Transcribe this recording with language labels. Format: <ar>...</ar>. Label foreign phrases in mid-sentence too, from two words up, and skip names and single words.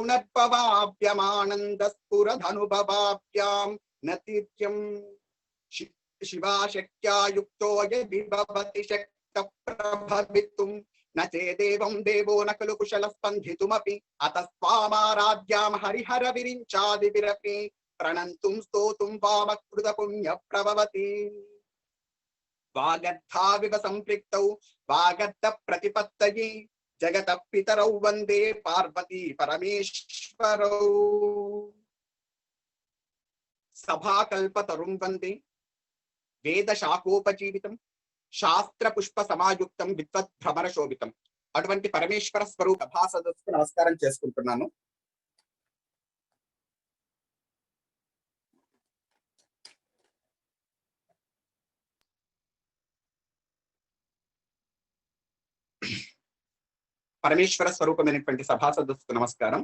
<sa>पुनर्भवाभ्यमानन्दस्फुरदनुभवाभ्यां नतिर्यम् शिवाशक्त्या युक्तो यदि भवति शक्तः प्रभवितुं न चेदेवं देवो न खलु कुशलः स्पन्दितुमपि अतस्त्वामाराध्यां हरिहर विरिञ्चादिभिरपि प्रणन्तुं स्तोतुं वामकृत पुण्य प्रभवति। वागर्धाविव सम्पृक्तौ वागर्ध प्रतिपत्तये जगतः पितरौ वन्दे पार्वती परमेश्वरौ। सभाकल्पतरुं वन्दे వేద శాఖోపజీవితం శాస్త్ర పుష్ప సమాయుక్తం విద్వత్ భ్రమర శోభితం</sa> <te>అటువంటి పరమేశ్వర స్వరూప సభా సదస్సుకు నమస్కారం చేసుకుంటున్నాను. పరమేశ్వర స్వరూపమైనటువంటి సభా సదస్సుకు నమస్కారం.</te>